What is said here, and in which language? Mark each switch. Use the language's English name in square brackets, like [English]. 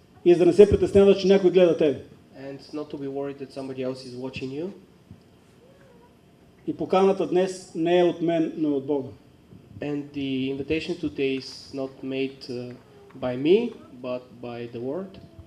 [Bulgarian] И за да не се притесняваш, че някой гледа тебе. [English] and not to be worried that somebody else is watching you. [Bulgarian] И поканата днес не е от мен, но е от Бога. [English] And the invitation today is not made by me, but by the Word.